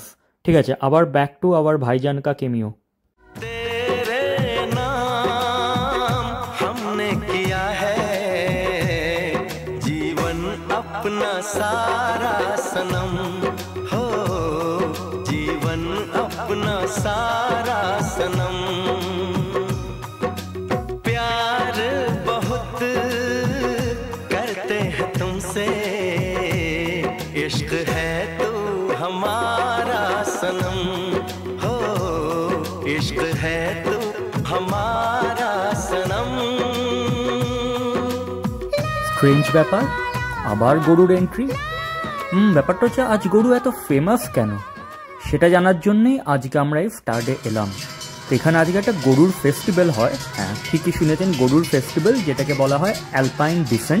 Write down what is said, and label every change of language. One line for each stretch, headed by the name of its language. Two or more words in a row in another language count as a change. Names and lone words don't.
Bangla: ঠিক আছে, আবার
English: back to
Bangla: আবার
Hindi: भाईजान का कैमियो। अपना सारा सनम हो, जीवन अपना सारा सनम, प्यार बहुत करते हैं तुमसे, इश्क है तू हमारा सनम हो, इश्क है तू हमारा सनम।
Bangla: স্ট্রেঞ্জ ব্যাপার, আবার গরুর এন্ট্রি। ব্যাপারটা হচ্ছে আজ গরু এত ফেমাস কেন সেটা জানার জন্যই আজকে আমরা এই স্টার্ডে এলাম। তো এখানে আজকে একটা গরুর ফেস্টিভ্যাল হয়। হ্যাঁ, ঠিকই শুনেছেন, গরুর ফেস্টিভ্যাল, যেটাকে বলা হয় অ্যালপাইন ডিসেন্ট।